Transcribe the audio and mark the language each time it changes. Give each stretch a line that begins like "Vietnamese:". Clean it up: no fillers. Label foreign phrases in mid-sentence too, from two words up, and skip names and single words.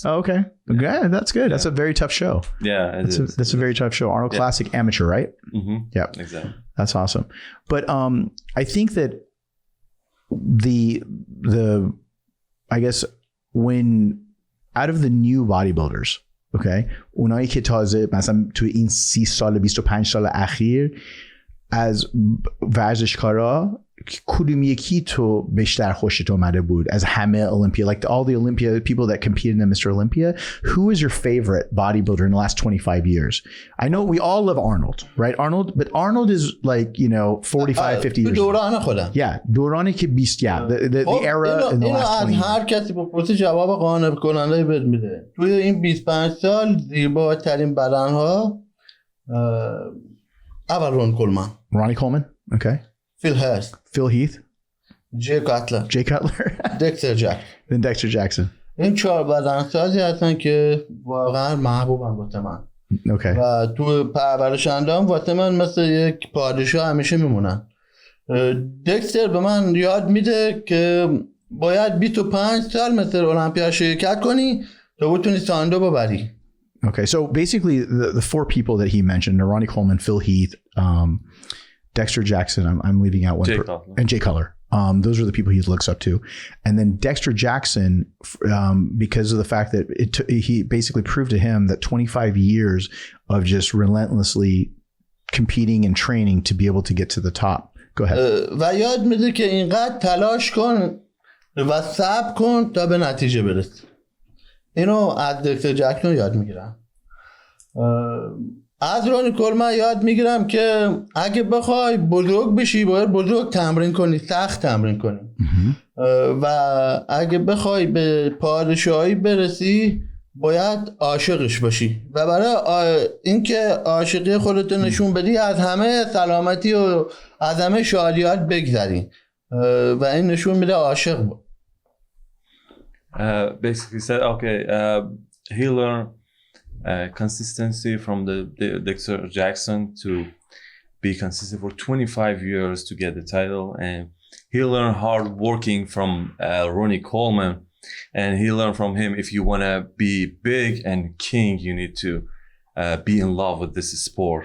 English: Oh, okay. Yeah, that's good. That's a very tough show. Yeah, that's a very tough show. Arnold Classic amateur, right? Mm-hmm. Yeah, exactly. That's awesome. But I think that the I guess when out of the new bodybuilders,
Persian: okay, اونایی که تازه مثلا تو این 30 سال 25 سال اخیر از ورزشکارا کدوم یکی تو بیشتر خوشت اومده بود از همه
English: Olympia, like all the Olympia people that competed in Mr. Olympia, who is your favorite bodybuilder in the last 25 years? I know we all love Arnold, right? But Arnold is like, 45, 50 years.
Persian: دوران خودم. Yeah, دورانی که 20,
English: the era in the last 20 years.
Persian: هر کسی بپرسی جواب قانع کننده بهت میده. توی این 25 سال زیباترین بدنها اول رون کولمن.
English: Ronnie Coleman, okay. Phil Heath, Jay Cutler, Dexter Jackson. Then Dexter Jackson.
Persian: این 4 بدنسازی هستن که واقعا محبوبن واسه من.
English: Okay.
Persian: و تو پرورش اندام واسه من مثل یک پادشاه همیشه میمونن. دکستر به من یاد میده که باید 25 سال مثل المپیا شرکت کنی تا بتونی ساندو ببری.
English: Okay, so basically the 4 people that he mentioned, Ronnie Coleman, Phil Heath, Dexter Jackson, I'm leaving out one, and Jay Cutler. Those are the people he looks up to. And then Dexter Jackson, because of the fact that he basically proved to him that 25 years of just relentlessly competing and training to be able to get to the top. Go ahead.
Persian: و یاد میده که اینقدر تلاش کن و صبر کن تا به نتیجه برسی. اینو از دکتر جکسون یاد میگیرم. از رونی کولمن یاد میگیرم که اگه بخوای بزرگ بشی باید بزرگ تمرین کنی، سخت تمرین کنی. و اگه بخوای به پادشاهی برسی باید عاشقش باشی و برای اینکه عاشقی خودت نشون بدی از همه سلامتی و از همه شادیات بگذری و این نشون میده عاشق بود.
English: Basically said, okay, he learned consistency from the Dexter Jackson to be consistent for 25 years to get the title, and he learned hard working from Ronnie Coleman, and he learned from him if you want to be big and king, you need to be in love with this sport.